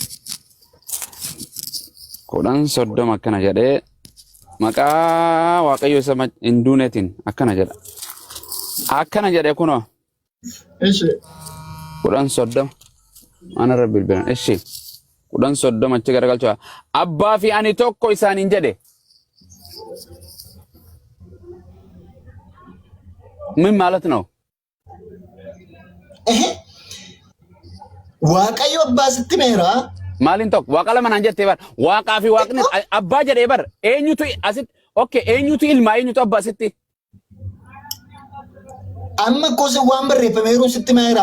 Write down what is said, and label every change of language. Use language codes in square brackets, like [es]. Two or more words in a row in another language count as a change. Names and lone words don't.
[om] 10:30 akkana jedhee maqaa Waaqayyo isa hin duunetiin akkana jedha. Akkana jedhe kunoo. 10:30. Ana rabbi bilbilan. 10:30 achi garagalchaa. Abbaa fi ani tokko isaaniin jedhe. [am] ምን ማለት ነው? [om] Waaqayyo abbaa sitti meera. Maalin tokko Waaqa lama naan jettee bar Waaqaa fi Waaqni abbaa jedhee bar eenyutu asitti okay eenyutu ilma eenyutu abbaa sitti? Amma koose waan barreeffameeru sitti meera.